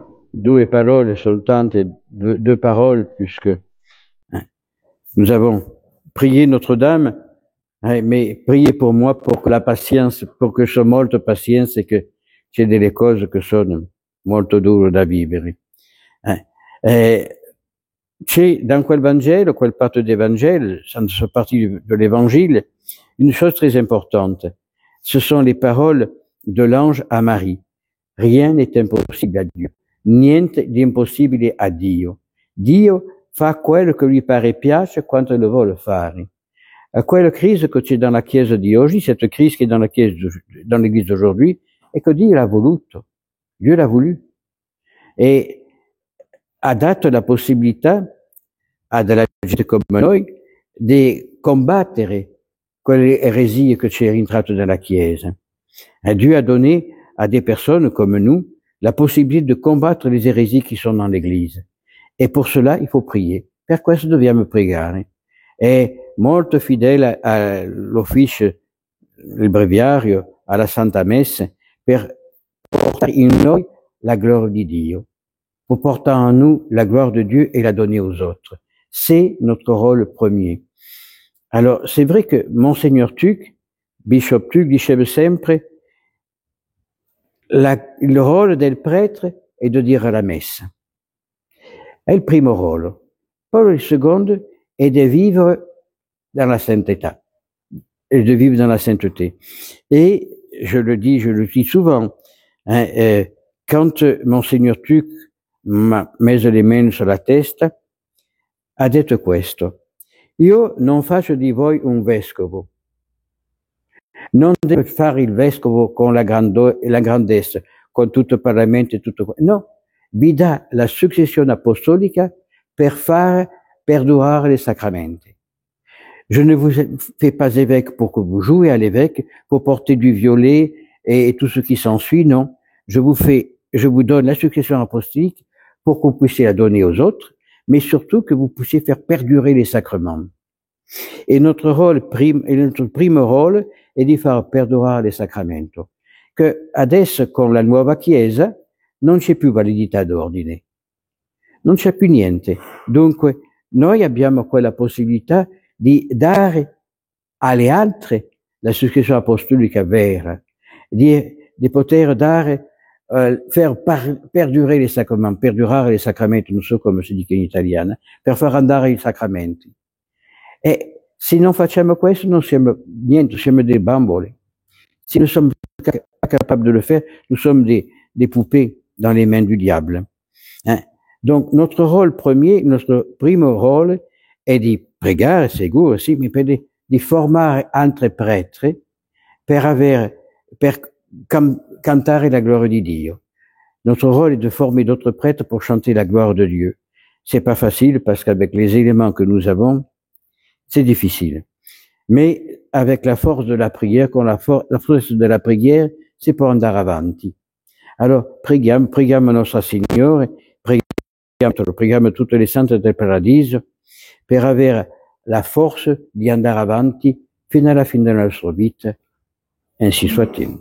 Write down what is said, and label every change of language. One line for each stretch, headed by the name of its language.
Italian: due parole soltanto,
French: deux paroles, puisque nous avons prié Notre-Dame, mais priez pour moi pour que la patience, pour
Italian: che c'ho molta pazienza e che c'è delle cose che sono molto dure da vivere. C'è
French: dans quel Vangelo, quel partie d'Evangile, ça fait partie de l'Évangile, une chose très importante. Ce sont les paroles de l'ange à Marie. Rien n'est impossible
Italian: a Dio. Niente di impossibile a Dio. Dio fa quello che lui pare piace quando lo vuole fare. Quella crise che c'è dans la Chiesa di oggi,
French: cette crise qui est dans
Italian: la Chiesa,
French: dans l'Église d'aujourd'hui,
Italian: è che Dio l'ha voluto.
French: Dieu l'a voulu.
Italian: E ha dato la possibilità a della gente come noi di combattere quelle eresie che c'è entrato nella Chiesa.
French: Dieu a donné à des personnes comme nous la possibilité de combattre les hérésies qui sont dans l'Église. Et pour cela, il faut prier.
Italian: Per questo dobbiamo pregare. È molto fidele all'ufficio, il breviario, alla Santa Messa, per portare in noi la gloire di Dio,
French: pour porter en nous la gloire de Dieu et la donner aux autres. C'est notre rôle premier. Alors, c'est vrai que
Italian: Monseigneur Tuc, Bishop Tuc, diceva sempre, il ruolo del prêtre è di dire la messa. È il primo ruolo. Poi il secondo è di vivere
French: dans la sainteté. Et de vivre dans la sainteté. Et je le dis souvent, quand
Italian: Monseigneur Tuc m'ha messo le mani sulla testa, ha detto questo: io non faccio di voi un vescovo. Non deve fare il vescovo con la grandezza, con tutto il Parlamento e tutto. No, vi dà la successione apostolica per fare perdurare les sacramenti.
French: Je ne vous fais pas évêque pour que vous jouez à l'évêque, pour porter du violet et tout ce qui s'ensuit, non. Je vous donne la succession apostolique pour que vous puissiez la donner aux autres, mais surtout que vous puissiez faire perdurer les sacrements.
Italian: E notre primo ruolo è di far perdurare il sacramento, che adesso con la nuova Chiesa non c'è più validità d'ordine, non c'è più niente. Dunque noi abbiamo quella possibilità di dare alle altre la successione apostolica vera, di poter dare, faire perdurare i sacramenti, non so come si dice in italiano, per far andare i sacramenti. E se non facciamo questo non siamo niente, siamo dei bambole.
French: Si nous sommes pas capables de le faire, nous sommes des poupées dans les mains du diable. Donc notre rôle premier,
Italian: notre primo rôle è di pregare, sicuro, sì, ma di formare altri prêtre per cantare la gloria di Dio.
French: Notre rôle est de former d'autres prêtres pour chanter la gloire de Dieu. C'est pas facile parce qu'avec les éléments que nous avons, c'est difficile. Mais avec la force de la prière, la force de la prière, c'est pour
Italian: andare avanti. Alors, preghiamo Nostra Signore, preghiamo tutte le sante del paradiso per avere la forza di andare avanti fino alla fine della nostra vita.
French: Ainsi soit-il.